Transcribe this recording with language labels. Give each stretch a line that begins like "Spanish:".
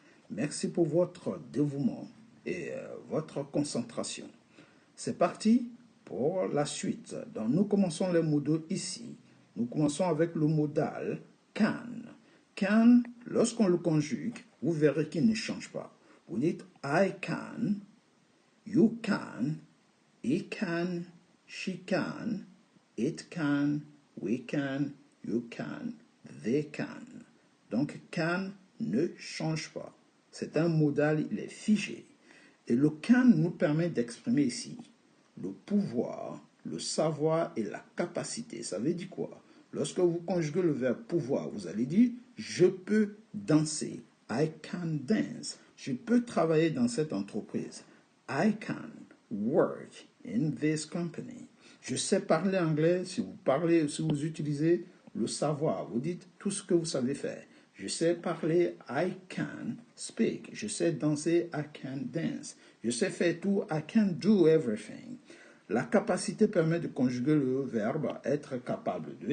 French: Merci pour votre dévouement et votre concentration. C'est parti pour la suite. Donc, nous commençons les modaux ici. Nous commençons avec le modal can. Can, lorsqu'on le conjugue, vous verrez qu'il ne change pas. Vous dites
English: I can, you can, he can, she can, it can, we can, you can, they can.
French: Donc, can ne change pas. C'est un modal, il est figé. Et le can nous permet d'exprimer ici le pouvoir, le savoir et la capacité. Ça veut dire quoi? Lorsque vous conjuguez le verbe pouvoir, vous allez dire je peux danser.
English: I can dance.
French: Je peux travailler dans cette entreprise.
English: I can work in this company.
French: Je sais parler anglais. Si vous utilisez le savoir, vous dites tout ce que vous savez faire. Je sais parler,
English: I can speak.
French: Je sais danser,
English: I can dance.
French: Je sais faire tout,
English: I can do everything.
French: La capacité permet de conjuguer le verbe être capable de.